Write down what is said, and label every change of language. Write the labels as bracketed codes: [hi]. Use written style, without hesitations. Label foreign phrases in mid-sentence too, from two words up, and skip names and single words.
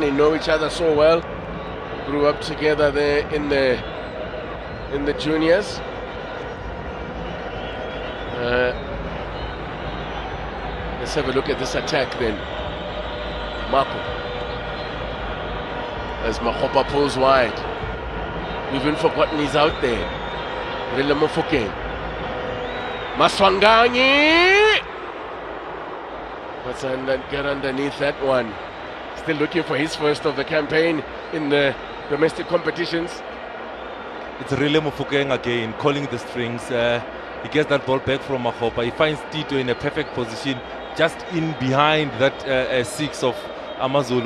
[en] They know each other so well. Grew up together there in the juniors. Let's have a look at this attack then. Marco. As Makgopa pulls wide. We've even forgotten he's out there. Rile Mofokeng. Maswanganyi! Let's get underneath that one. Still looking for his first of the campaign in the domestic competitions. It's Rile Mofokeng again, calling the strings. He gets that ball back from Makgopa. He finds Tito in a perfect position, just in behind that 6 of Amazulu.